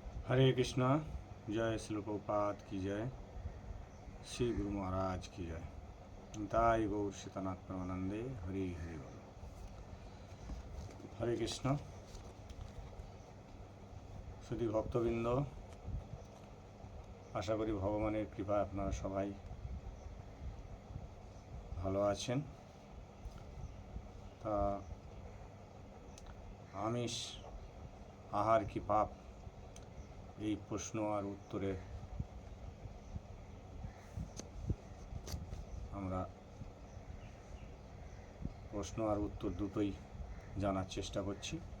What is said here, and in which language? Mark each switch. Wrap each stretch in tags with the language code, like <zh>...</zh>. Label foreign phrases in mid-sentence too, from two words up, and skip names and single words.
<hi>हरे कृष्णा। जय श्री प्रभुपाद की जय। श्री गुरु महाराज की जय। ताई गौर सीतानाथ परमानंदे हरि हरि बोल। हरे कृष्ण।</hi> <bn>শুধু ভক্তবৃন্দ, আশা করি ভগবানের কৃপায় আপনারা সবাই ভালো আছেন। তা আমিষ আহার কি পাপ, এই প্রশ্ন আর উত্তরে আমরা প্রশ্ন আর উত্তর দুটোই জানার চেষ্টা করছি।</bn>